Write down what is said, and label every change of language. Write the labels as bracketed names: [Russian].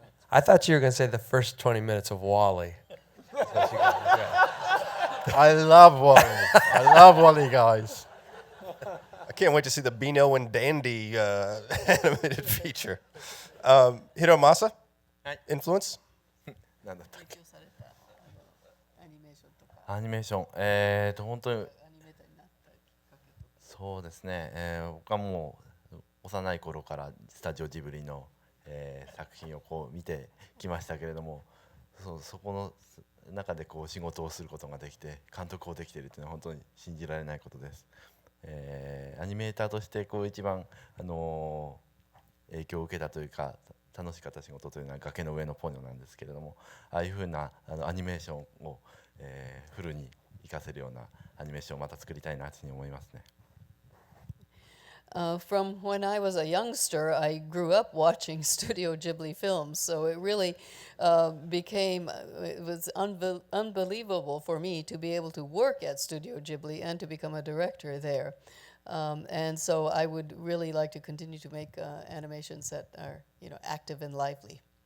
[English] I thought you were going to say the first 20 minutes of Wall-E. I love Wall-E. I love Wall-E, guys. I can't wait to see the Beano and Dandy animated feature. Hiromasa, influence? [Japanese] なんだったっけアニメーション本当にそうですね、僕はもう幼い頃からスタジオジブリの、作品をこう見てきましたけれども、そこの中でこう仕事をすることができて監督をできているというのは本当に信じられないことです。アニメーターとしてこう一番影響を受けたというか楽しかった仕事というのは崖の上のポニョなんですけれども、ああいうふうなアニメーションを、フルに活かせるようなアニメーションをまた作りたいなというふうに思いますね。 [English] From when I was a youngster, I grew up watching Studio Ghibli films, so it really it was unbelievable for me to be able to work at Studio Ghibli and to become a director there. And so I would really like to continue to make animations that are, you know, active and lively.